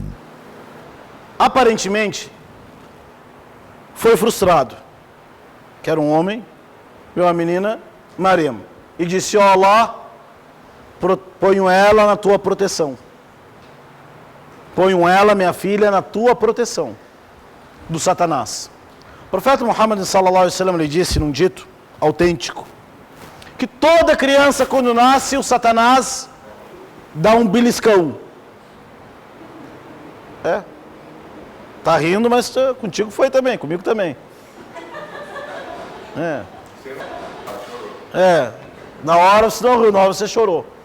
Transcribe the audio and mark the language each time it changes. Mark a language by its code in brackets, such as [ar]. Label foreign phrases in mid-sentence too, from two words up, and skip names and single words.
[pt] Aparentemente, foi frustrado. Quero um homem, viu uma menina, Mariam, e disse: ó Allah, ponho ela na tua proteção. Ponho ela, minha filha, na tua proteção do Satanás. O profeta Muhammad [ar] صلى الله عليه وسلم [pt] lhe disse num dito autêntico que toda criança quando nasce o Satanás dá um beliscão. Tá rindo, mas contigo foi também, comigo também. Na hora você não riu, na hora você chorou.